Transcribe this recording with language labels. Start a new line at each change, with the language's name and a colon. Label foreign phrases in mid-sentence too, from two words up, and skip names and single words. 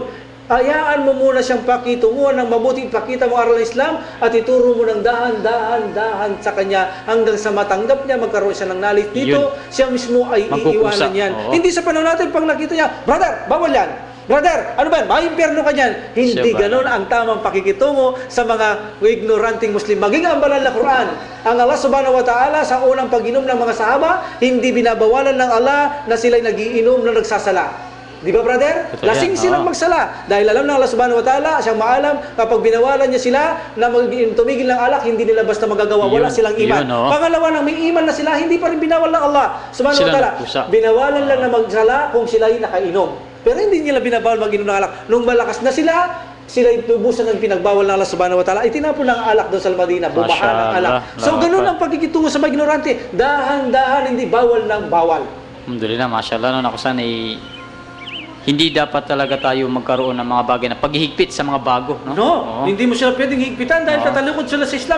Filipino: Hayaan mo muna siyang pakitunguhan ng mabuti, ipakita mo aral ng Islam at ituro mo ng dahan sa kanya hanggang sa matanggap niya, magkaroon siya ng knowledge dito, siya mismo ay iiwanan yan. Hindi sa panahon natin, pag nakita niya, brother, bawal yan. Brother, ano ba? Maimpyerno ka niyan. Hindi ganun ang tamang pakikitungo sa mga ignoranting Muslim. Maging ang banal na Quran. Ang Allah
Arabic: سبحانه وتعالى
Filipino: sa unang pag-inom ng mga sahaba, hindi binabawalan ng Allah na sila'y nagiinom na nagsasala. Di ba, brother? Lasing silang magsala. Dahil alam ng Allah
Arabic: سبحانه وتعالى,
Filipino: siyang maalam, kapag binawalan niya sila na tumigil ng alak, hindi nila basta magagawa. Wala silang iman. Pangalawa, nang may iman na sila, hindi pa rin binawal ng Allah
Arabic: سبحانه وتعالى.
Filipino: Binawalan lang na magsala kung sila'y nakainom. Pero hindi nila binabawal mag-inom ng alak. Nung malakas na sila tubusan ng pinagbawal ng Allah
Arabic: سبحانه وتعالى,
Filipino: itinapon ng alak doon sa Madina, bumaha ng alak. So, ganun ang pagkikitungo sa mga ignorante. Dahan-dahan, hindi bawal ng bawal.
Arabic: الحمد لله، ما شاء الله,
Filipino: ako sana hindi dapat talaga tayo magkaroon ng mga bagay na paghihigpit sa mga bago. No? Hindi mo sila pwedeng higpitan dahil tatalikod sila sa Islam.